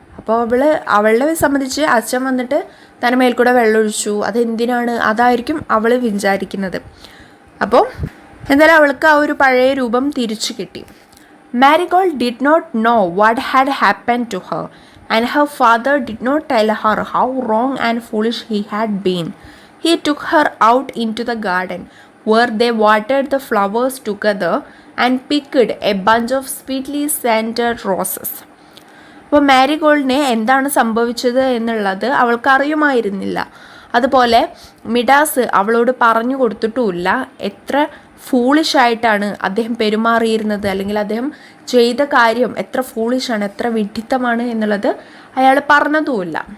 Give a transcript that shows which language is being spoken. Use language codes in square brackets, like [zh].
[ml] അപ്പോൾ അവളെ സംബന്ധിച്ച് അച്ഛൻ വന്നിട്ട് തന്നെ മേൽക്കൂടെ വെള്ളമൊഴിച്ചു, അതെന്തിനാണ്, അതായിരിക്കും അവൾ വിചാരിക്കുന്നത്. അപ്പോൾ എന്തായാലും അവൾക്ക് ആ ഒരു പഴയ രൂപം തിരിച്ചു കിട്ടി. [en] Marigold did not know what had happened to her, and her father did not tell her how wrong and foolish he had been. He took her out into the garden, where they watered the flowers together and picked a bunch of sweetly scented roses. [ml] അപ്പോൾ മാരിഗോൾഡിനെ എന്താണ് സംഭവിച്ചത് എന്നുള്ളത് അവൾക്ക് അറിയുമായിരുന്നില്ല. അതുപോലെ Midas അവളോട് പറഞ്ഞു കൊടുത്തിട്ടുമില്ല എത്ര ഫൂളിഷായിട്ടാണ് അദ്ദേഹം പെരുമാറിയിരുന്നത്, അല്ലെങ്കിൽ അദ്ദേഹം ചെയ്ത കാര്യം എത്ര ഫൂളിഷാണ്, എത്ര വിഡ്ഢിത്തമാണ് എന്നുള്ളത് അയാൾ പറഞ്ഞതുമില്ല.